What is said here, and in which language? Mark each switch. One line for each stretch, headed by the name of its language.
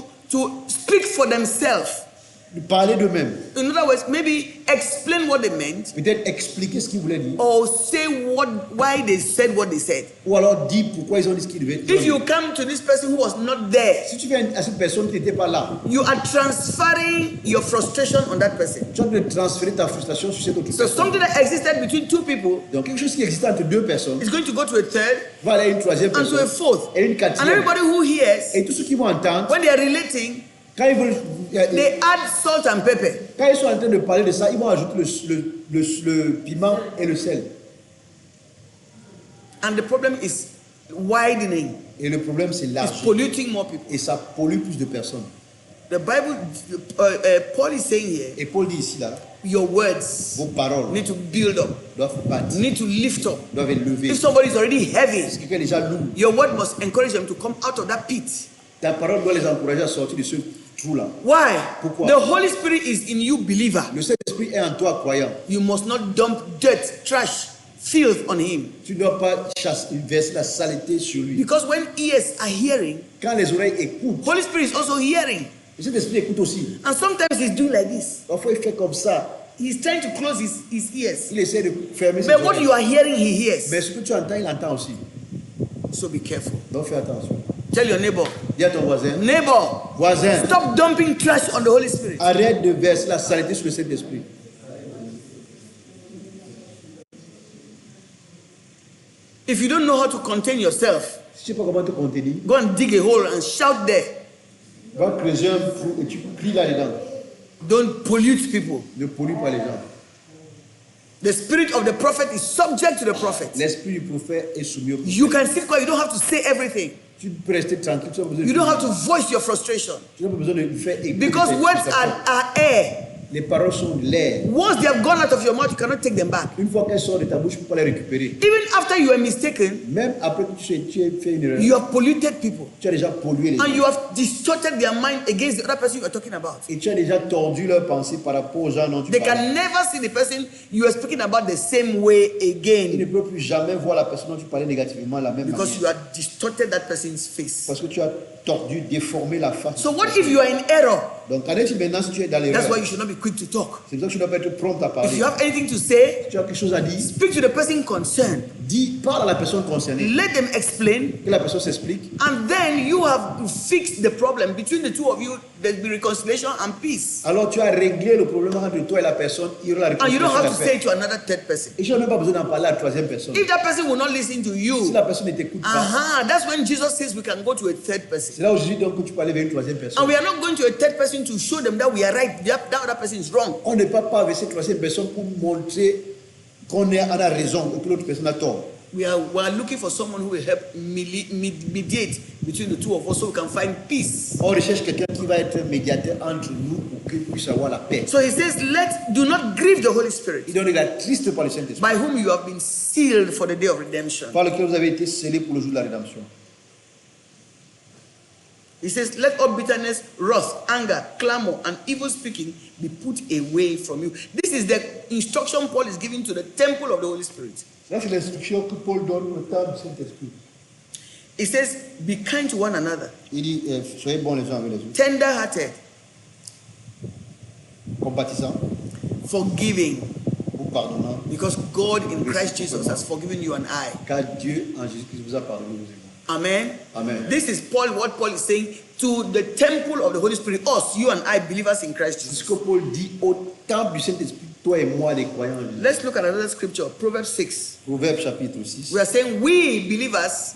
English: to speak for themselves.
French: de parler d'eux-mêmes.
English: In other words, maybe explain what they meant
French: Peut-être expliquer ce qu'ils voulaient dire.
English: or say why they said what they said.
French: Ou alors dire pourquoi ils ont dit ce qu'ils devaient dire.
English: If you come to this person who was not there,
French: Si tu viens à cette personne qui n'était pas là,
English: you are transferring your frustration on that person.
French: tu vas transférer ta frustration sur cette autre
English: So
French: personne.
English: something that existed between two people
French: Donc quelque chose qui existait entre deux personnes
English: is going to go to a third
French: va aller à une troisième
English: and to a
French: personne
English: fourth.
French: et une
English: And
French: quatrième.
English: everybody who hears,
French: Et tous ceux qui vont entendre,
English: when they are relating,
French: quand ils veulent,
English: they add salt and pepper.
French: quand ils sont en train de parler de ça, ils vont ajouter le piment et le sel.
English: And the problem is widening.
French: Et le problème, c'est
English: It's
French: large.
English: polluting more people.
French: Et ça pollue plus de personnes.
English: The Bible, Paul is saying here,
French: Et Paul dit ici, là,
English: your words
French: vos paroles
English: need to build up,
French: doivent battre,
English: need to lift up.
French: doivent être levées.
English: If somebody is already
French: Si
English: heavy,
French: quelqu'un est déjà lourd,
English: your word must encourage them to come out of that pit.
French: ta parole doit les encourager à sortir de ce trou-là.
English: Why?
French: Pourquoi?
English: The Holy Spirit is in you, believer.
French: Le Saint-Esprit est en toi, croyant.
English: You must not dump dirt, trash, filth on him.
French: Tu ne dois pas verser la saleté sur lui.
English: Because when ears are hearing,
French: Quand les oreilles écoutent,
English: Holy Spirit is also hearing.
French: le Saint-Esprit écoute aussi.
English: And sometimes he's doing like this.
French: Parfois, il fait comme ça.
English: He's trying to close his ears.
French: Il essaie de fermer ses
English: But what
French: oreilles.
English: you are hearing, he hears.
French: Mais ce que tu entends, il entend aussi.
English: So be careful.
French: Donc fais attention.
English: Tell your neighbor,
French: Dis à ton voisin,
English: neighbor,
French: voisin,
English: stop dumping trash on the Holy Spirit.
French: arrête de verser la saleté sur le Saint-Esprit.
English: If you don't know how to contain yourself,
French: Si tu ne sais pas comment te contenir,
English: go and dig a hole and shout there.
French: va creuser un trou et tu cries là-dedans.
English: Don't pollute people.
French: Ne pollue pas les gens.
English: The spirit of the prophet is subject to the prophet.
French: L'esprit du prophète est soumis au prophète.
English: You can sit quiet. You don't have to say everything.
French: Tu peux rester tranquille. Tu n'as pas besoin
English: You
French: de
English: don't have to voice your frustration.
French: Tu n'as pas besoin de faire écouter
English: Because
French: tes
English: words
French: frustrations.
English: are air.
French: Les paroles sont de l'air.
English: Once they have gone out of your mouth, you cannot take them back.
French: Une fois qu'elles sortent de ta bouche, tu ne peux pas les récupérer.
English: Even after you are mistaken,
French: Même après que tu aies fait une erreur,
English: you have polluted people.
French: tu as déjà pollué les gens.
English: And you have distorted their mind against the other person you are talking about.
French: Et tu as déjà tordu leur pensée par rapport aux gens dont tu
English: They
French: parles.
English: can never see the person you are speaking about the same way
French: Ils ne
English: again
French: peuvent plus jamais voir la personne dont tu parlais négativement de la même
English: because you
French: manière.
English: have distorted that person's face.
French: Parce que tu as tordu, déformé la face.
English: So what if you are in error?
French: Donc, qu'en est-il maintenant si tu es dans
English: That's
French: l'erreur?
English: why you should not be quick to talk.
French: C'est pour ça que tu dois pas être prompt à
English: If
French: parler.
English: you have anything to say,
French: Si tu as quelque chose à dire,
English: speak to the person concerned.
French: dis, parle à la personne concernée.
English: Let them explain,
French: Que la personne s'explique.
English: and then you have to fix the problem between the two of you. There'll be reconciliation and peace.
French: Alors tu as réglé le problème entre toi et la personne. Il y aura la
English: And you don't
French: réconciliation et
English: have
French: la
English: to say
French: paix.
English: it to another third person.
French: Et tu n'as même pas besoin d'en parler à la troisième personne.
English: If that person will not listen to
French: Si
English: you,
French: la personne ne t'écoute pas,
English: that's when Jesus says we can go to a third person.
French: c'est là où Jésus dit que tu peux aller vers une troisième personne.
English: And we are not going to a third person to show them that we are right, that other person is wrong.
French: On ne peut pas vers cette troisième personne pour montrer qu'on a raison et que l'autre personne a tort.
English: We are looking for someone who will help mediate between the two of us so we can find peace.
French: On recherche quelqu'un qui va être médiateur entre nous pour qu'il puisse avoir la paix.
English: So he says, do not grieve the Holy Spirit,
French: Il donne la triste par le Saint-Esprit,
English: by whom you have been sealed for the day of redemption.
French: par lequel vous avez été scellés pour le jour de la rédemption.
English: He says, let all bitterness, wrath, anger, clamor, and evil speaking be put away from you. This is the instruction Paul is giving to the temple of the Holy Spirit.
French: Ça, c'est l'instruction que Paul donne au temple du Saint-Esprit.
English: He says, be kind to one another,
French: Il dit, soyez bons les uns avec les autres,
English: tender-hearted,
French: compatissants,
English: forgiving,
French: vous pardonnant,
English: because God in Christ Jesus has forgiven you and I.
French: car Dieu en Jésus-Christ vous a pardonné vos égards.
English: Amen.
French: Amen.
English: This is what Paul is saying to the temple of the Holy Spirit, us, you and I, believers in Christ
French: C'est ce
English: Jesus.
French: que Paul dit au temple du Saint-Esprit, toi et moi les croyants en Jésus.
English: Let's look at another scripture, Proverbs 6.
French: Proverbe chapitre 6.
English: We are saying we believers